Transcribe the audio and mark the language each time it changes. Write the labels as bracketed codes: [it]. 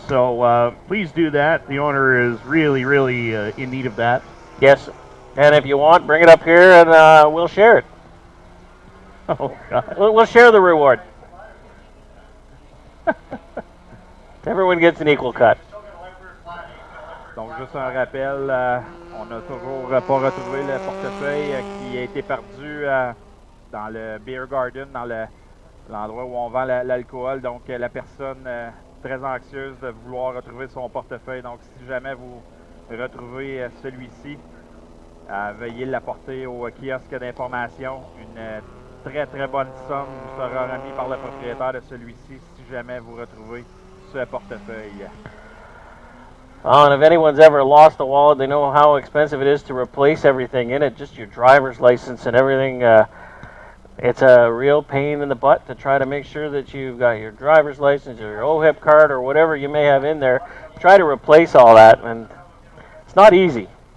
[en] So please do that. The owner is really, really in need of that. Yes. And if you want, bring it up here and we'll share it. Oh, God. We'll share the reward. Everyone gets an equal cut. [fr] Donc, juste un rappel, on n'a toujours pas retrouvé le portefeuille qui a été perdu dans le Beer Garden, dans l'endroit où on vend l'alcool. Donc, la personne très anxieuse de vouloir retrouver son portefeuille. Donc, si jamais vous retrouvez celui-ci, veuillez l'apporter au kiosque d'information. Une très, très bonne somme vous sera remise par le propriétaire de celui-ci si jamais vous retrouvez ce portefeuille. [en] Oh, and if anyone's ever lost a wallet, they know how expensive it is to replace everything in it, just your driver's license and everything. It's a real pain in the butt to try to make sure that you've got your driver's license or your OHIP card or whatever you may have in there. Try to replace all that, and it's not easy.